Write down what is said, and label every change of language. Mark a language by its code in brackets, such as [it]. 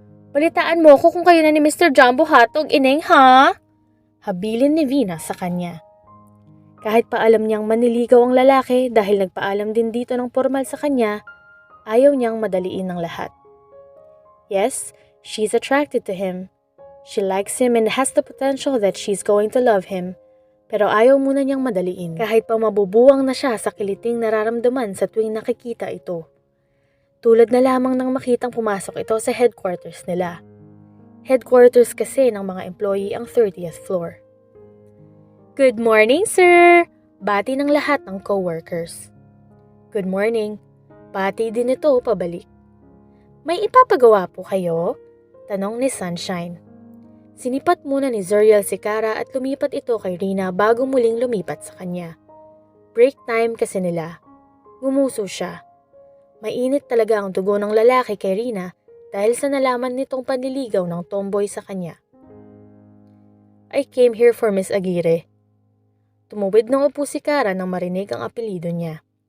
[tl] Balitaan mo ko kung kayo na ni Mr. Jumbo Hotdog, ineng ha? Habilin ni Vina sa kanya. Kahit pa alam niyang maniligaw ang lalaki dahil nagpaalam din dito ng formal sa kanya, ayaw niyang madaliin ng lahat. [en] Yes, she's attracted to him. She likes him and has the potential that she's going to love him. [tl] Pero ayaw muna niyang madaliin kahit pa mabubuwang na siya sa kiliting nararamdaman sa tuwing nakikita ito. Tulad na lamang nang makitang pumasok ito sa headquarters nila. Headquarters kasi ng mga employee ang 30th floor. [en] Good morning, sir! [tl] Bati ng lahat ng coworkers. [en] Good morning. [tl] Bati din ito pabalik. May ipapagawa po kayo? Tanong ni Sunshine. Sinipat muna ni Zuriel si Kara at lumipat ito kay Rina bago muling lumipat sa kanya. Break time kasi nila. Ngumuso siya. Mainit talaga ang dugo ng lalaki kay Rina dahil sa nalaman nitong panliligaw ng tomboy sa kanya. [en] I came here for Miss Aguirre. [tl] Tumuwid ng upo si Kara nang marinig ang apelido niya.